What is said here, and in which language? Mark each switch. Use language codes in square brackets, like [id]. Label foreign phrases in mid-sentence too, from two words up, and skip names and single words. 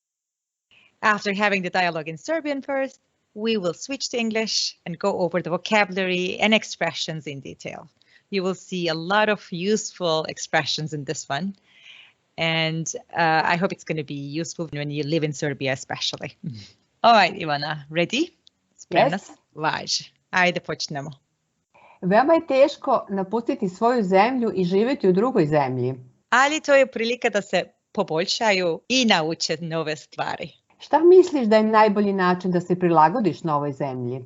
[en] After having the dialogue in Serbian first, we will switch to English and go over the vocabulary and expressions in detail. You will see a lot of useful expressions in this one. And I hope it's going to be useful when you live in Serbia especially. All right, Ivana, ready? [sr] Spremna si? Važi. Ajde, počnemo. Veoma je teško napustiti svoju zemlju i živeti u drugoj zemlji. Ali to je prilika da se poboljšaju i nauče nove stvari. Šta misliš da je najbolji način da se prilagodiš novoj zemlji?